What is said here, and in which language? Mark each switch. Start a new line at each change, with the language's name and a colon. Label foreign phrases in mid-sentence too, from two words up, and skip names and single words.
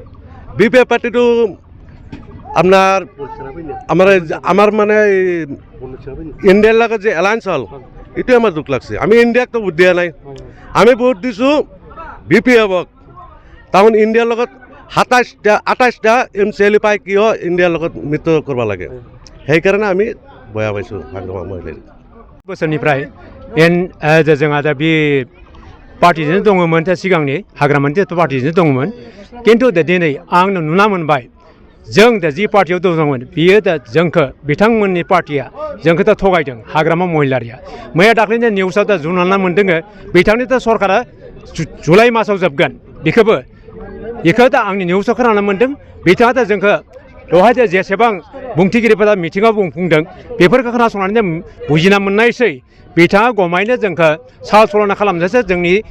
Assamese: বিপিএফ পাৰ্টিটো আমাৰ মানে ইণ্ডিয়াৰ লগত যে এলায়েন্স হ'ল এইটোৱে আমাৰ দুখ লাগছে আমি ইণ্ডিয়াকতো ভোট দিয়া নাই আমি ভোট দিছোঁ বিপিএফক তাৰমানে ইণ্ডিয়াৰ লগত 28টা MCL পাই কিয় ইণ্ডিয়াৰ লগত মিত্ৰ কৰিব লাগে সেইকাৰণে আমি বয়া পাইছোঁ হাগ্ৰামা মহিলাৰ।
Bodo: बोसोरनिफ्राय जोंहा दा बे पार्टिजों दङमोन सिगांनि हाग्रामानि पार्टिजों दङमोन खिन्थु दिनै आं नुना मोनबाय जों दा जि पार्टियाव दङमोन बियो दा जोंखौ बिथांमोननि पार्टिया जोंखौ दा थगायदों हाग्रामा महिलारिया मैया दाख्लैनि निउसाव दा जुनारना मोन्दों बिथांनि दा सरकारा जुलाइ मासाव जोबगोन बेखौ दा आंनि निउसाव खोनानो मोन्दों बिथाङा दा जोंखौ बेवहाय जेसेबां बुंथिगिरिफोरा मिथिङाव बुंदों बेफोरखौ खोनासंनानै बुजिना मोननायसै बिथाङा गमायनो जोंखौ साल सलना खालामनोसो जोंनि